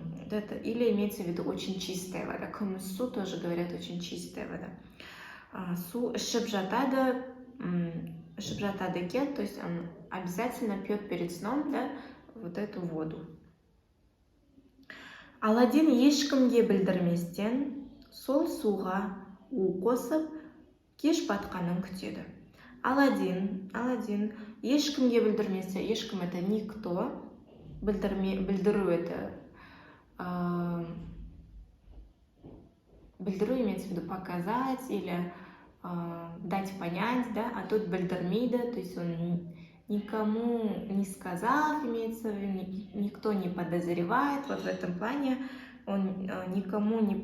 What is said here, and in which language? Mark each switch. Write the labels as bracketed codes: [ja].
[ru] Это, или имеется в виду очень чистая вода. [kk] Күміс су [ru] тоже говорят очень чистая вода. [kk] Су ішіп жатады екен, [ru] то есть он обязательно пьет перед сном, да, вот эту воду. [kk] Аладдин ешкімге білдірместен сол суға у қосып кеш батқанын күтеді. [ru] Аладдин [kk] ешкімге білдірместен, [ru] ешкім это никто, білдіру это, білдіру имеется в виду показать или дать понять, да, а тут [kk] білдірмейді, [ru] то есть он никому не сказав, имеется в виду, никто не подозревает, вот в этом плане он никому